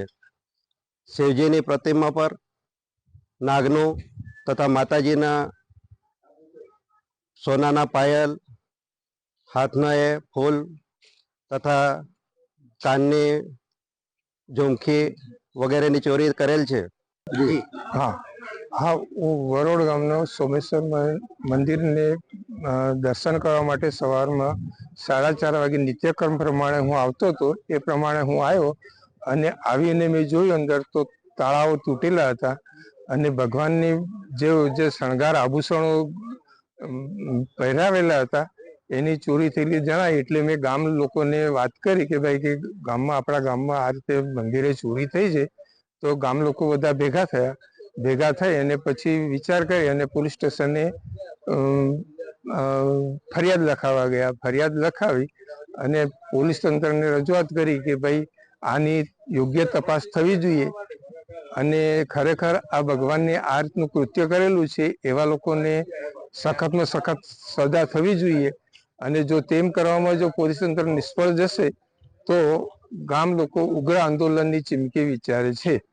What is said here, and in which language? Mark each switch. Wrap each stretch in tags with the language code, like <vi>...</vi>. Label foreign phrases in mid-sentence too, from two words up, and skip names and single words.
<gu>શિવજી કી પ્રતિમા પર નાગનુ તથા માતાજી સોના પાયલ હાથના એ ફૂલ તથા કાનની ઝુમકી વગેરે કી ચોરી કરેલ છે। હાં હાં હું વરોડ ગામનો સોમેશ્વર મંદિર ને દર્શન કરવા માટે સવાર મેં 4:30 વાગે નિત્યક્રમ પ્રમાણે હું આવતો તો એ પ્રમાણે હું આવ્યો અને આવીને મેં જોયું અંદર તો તાળાઓ તૂટેલા હતા અને ભગવાનની જે શણગાર આભૂષણો પહેરાવેલા હતા એની ચોરી થયેલી જણાઈ એટલે મેં ગામ લોકોને વાત કરી કે ભાઈ કે ગામમાં આપણા ગામમાં આ રીતે મંદિરે ચોરી થઈ છે। તો ગામ લોકો બધા ભેગા થઈ અને પછી વિચાર કરી અને પોલીસ સ્ટેશને ફરિયાદ લખાવા ગયા। ફરિયાદ લખાવી અને પોલીસ તંત્રને રજૂઆત કરી કે ભાઈ આની યોગ્ય તપાસ થવી જોઈએ અને ખરેખર આ ભગવાનને આ રીતનું કૃત્ય કરેલું છે એવા લોકોને સખતમાં સખત સજા થવી જોઈએ અને જો તેમ કરવામાં જો પોલીસ તંત્ર નિષ્ફળ જશે તો ગામ લોકો ઉગ્ર આંદોલનની ચીમકી વિચારે છે।</gu>